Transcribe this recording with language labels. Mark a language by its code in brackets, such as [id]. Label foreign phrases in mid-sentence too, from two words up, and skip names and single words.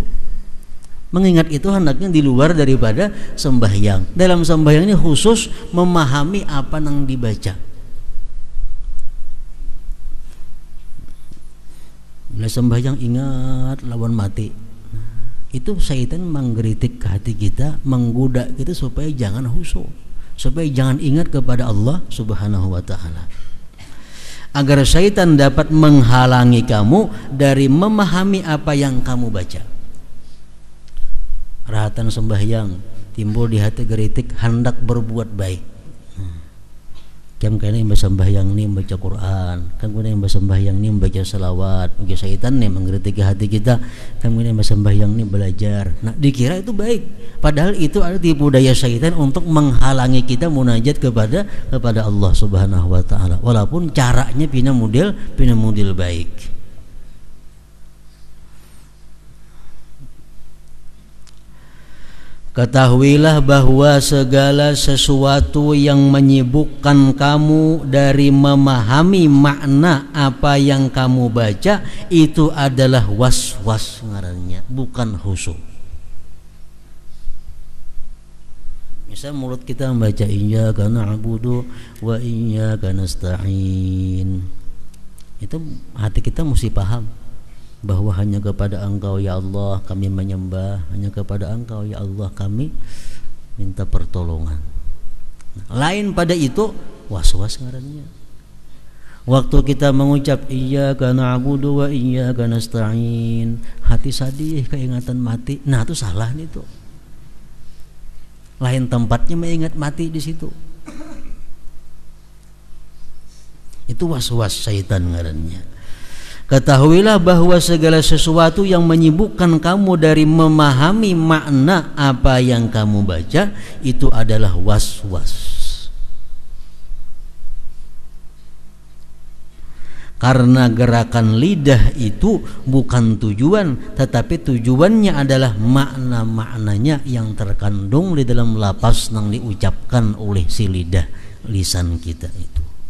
[id] Mengingat itu hendaknya di luar daripada sembahyang. Dalam sembahyang ini khusus memahami apa yang dibaca. Bila sembahyang ingat lawan mati. Itu syaitan menggeritik ke hati kita, menggoda kita supaya jangan khusyuk, supaya jangan ingat kepada Allah [ar] سبحانه وتعالى. [id] Agar syaitan dapat menghalangi kamu dari memahami apa yang kamu baca. Rahatan sembahyang timbul di hati geritik hendak berbuat baik. Kam kene sembahyang ni membaca Quran, kam kene sembahyang ni membaca selawat. Mungkin syaitan nih mengkritik hati kita, kam kene sembahyang ni belajar. Nah, dikira itu baik. Padahal itu ada tipu daya syaitan untuk menghalangi kita munajat kepada Allah [ar] سبحانه وتعالى. [id] Walaupun caranya pina model baik. Ketahuilah bahwa segala sesuatu yang menyibukkan kamu dari memahami makna apa yang kamu baca itu adalah was-was ngarannya, bukan khusyuk. Misal mulut kita membaca [ar] إياك نعبد وإياك نستعين, [id] itu hati kita mesti paham bahwa hanya kepada Engkau ya Allah kami menyembah, hanya kepada Engkau ya Allah kami minta pertolongan. Lain pada itu was-was ngarannya. Waktu kita mengucap [ar] إياك نعبد وإياك نستعين, [bjn] hati sadih keingatan mati. [id] Nah, itu salah nih tuh. Lain tempatnya mengingat mati di situ. Itu was-was syaitan ngarannya. Ketahuilah bahwa segala sesuatu yang menyibukkan kamu dari memahami makna apa yang kamu baca itu adalah was-was. Karena gerakan lidah itu bukan tujuan, tetapi tujuannya adalah makna-maknanya yang terkandung di dalam lafaz yang diucapkan oleh si lidah, lisan kita itu.